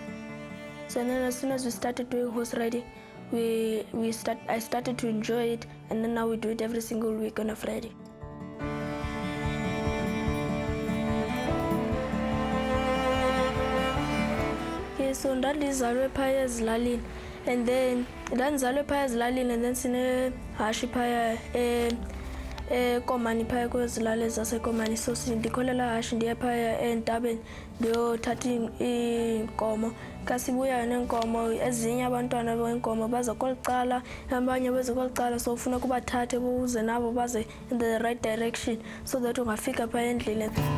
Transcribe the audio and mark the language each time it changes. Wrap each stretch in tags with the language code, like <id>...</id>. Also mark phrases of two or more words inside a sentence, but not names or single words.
<en>So then as soon as we started doing horse riding, I started to enjoy it, and then now we do it every single week on a Friday.</en> <xh>Okay, so ndandizalwe phaya ezilalini,</xh> <en>and then</en> <xh>ndandizalwe phaya ezilalini,</xh> <en>and then</en> <xh>sinehashi phaya ekomani phaya kwezilale zasekomani. So ndikholela hashi ndiye phaya entabeni ndiyothatha iinkomo. Xa sibuya neenkomo, ezinye abantwana beenkomo baza kweli cala, abanye beze kweli cala, so ufuna kubathathe buze nabo baze</xh> <en>in the right direction so that</en> <xh>ungafika phaya endleleni.</xh>